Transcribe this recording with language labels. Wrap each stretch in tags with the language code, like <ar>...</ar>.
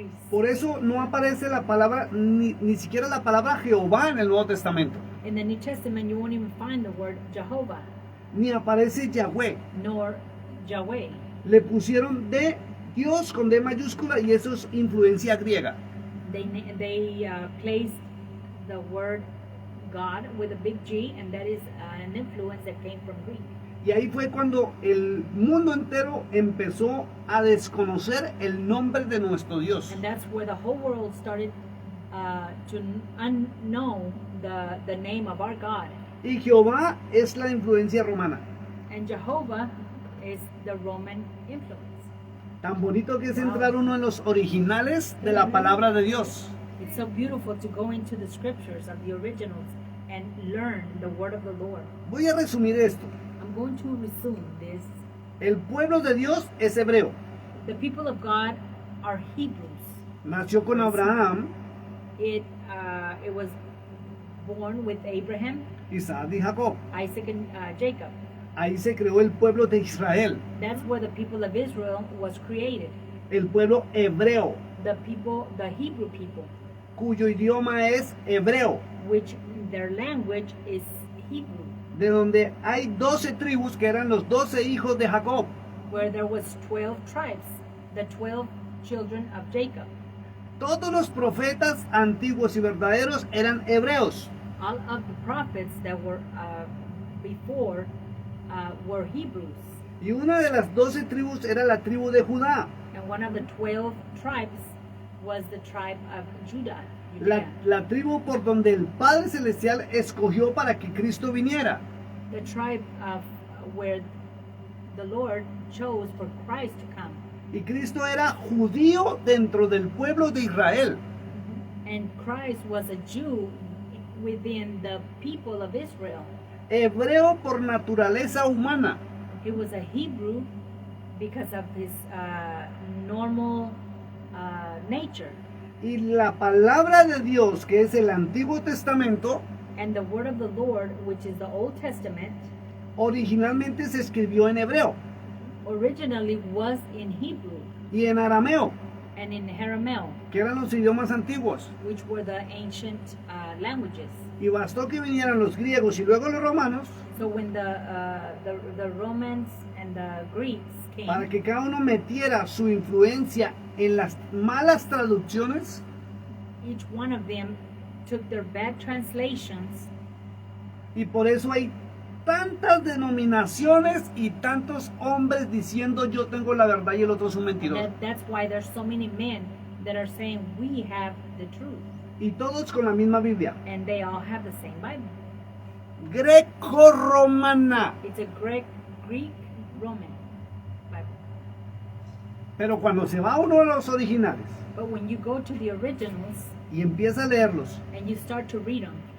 <es>Por eso no aparece la palabra, ni siquiera la palabra Jehová en el Nuevo Testamento.</es> <en>In the New Testament, you won't even find the word Jehovah,</en> <es>Ni aparece Yahweh.</es> <en>nor Yahweh.</en> <es>Le pusieron de Dios con D mayúscula y eso es influencia griega.</es> <en>They placed the word God with a big G, and that is an influence that came from Greek.</en> <es>Y ahí fue cuando el mundo entero empezó a desconocer el nombre de nuestro Dios.</es> <en>And that's where the whole world started to unknow the name of our God.</en> <es>Y Jehová es la influencia romana.</es> <en>And Jehovah is the Roman influence.</en> <es>Tan bonito que es entrar uno en los originales de la palabra de Dios.</es> <en>It's so beautiful to go into the scriptures of the originals and learn the word of the Lord.</en> <es>Voy a resumir esto.</es> <en>I'm going to resume this.</en> <es>El pueblo de Dios es hebreo.</es> <en>The people of God are Hebrews.</en> <es>Nació con Abraham,</es> <en>It was born with Abraham,</en> <es>Isaac y Jacob.</es> <en>Isaac, and Jacob.</en> <es>Ahí se creó el pueblo de Israel,</es> <en>That's where the people of Israel was created.</en> <es>el pueblo hebreo,</es> <en>The Hebrew people,</en> <es>cuyo idioma es hebreo,</es> <en>which their language is Hebrew,</en> <es>de donde hay 12 tribus que eran los 12 hijos de Jacob.</es> <en>where there was 12 tribes, the 12 children of Jacob.</en> <es>Todos los profetas antiguos y verdaderos eran hebreos.</es> <en>All of the prophets that were before were Hebrews,</en> <es>Y una de las 12 tribus era la tribu de Judá.</es> <en>and one of the 12 tribes was the tribe of Judah.</en> <es>La tribu por donde el Padre Celestial escogió para que Cristo viniera.</es> <en>The tribe of where the Lord chose for Christ to come.</en> <es>Y Cristo era judío dentro del pueblo de Israel.</es> <en>And Christ was a Jew within the people of Israel.</en> <es>Hebreo por naturaleza humana.</es> <en>He was a Hebrew because of his normal nature.</en> <es>Y la palabra de Dios, que es el Antiguo Testamento,</es> <en>And the word of the Lord, which is the Old Testament,</en> <es>originalmente se escribió en hebreo</es> <en>originally was in Hebrew</en> <es>y en arameo.</es> <en>and in Arameo,</en> <es>que eran los idiomas antiguos.</es> <en>which were the ancient languages.</en> <es>Y bastó que vinieran los griegos y luego los romanos</es> <en>So when the Romans and the Greeks came,</en> <es>para que cada uno metiera su influencia en las malas traducciones,</es> <en>each one of them took their bad translations,</en> <es>y por eso hay tantas denominaciones y tantos hombres diciendo yo tengo la verdad y el otro es un</es> <en>and</en> <es>mentiroso.</es> <en>that's why there's so many men that are saying we have the truth,</en> <es>Y todos con la misma Biblia,</es> <en>and they all have the same Bible.</en> <es>greco-romana.</es> <en>It's a Greek Roman Bible.</en> <es>Pero cuando se va uno a los originales</es> <en>But when you go to the originals</en> <es>y empieza a leerlos,</es> <en>and you start to read them,</en>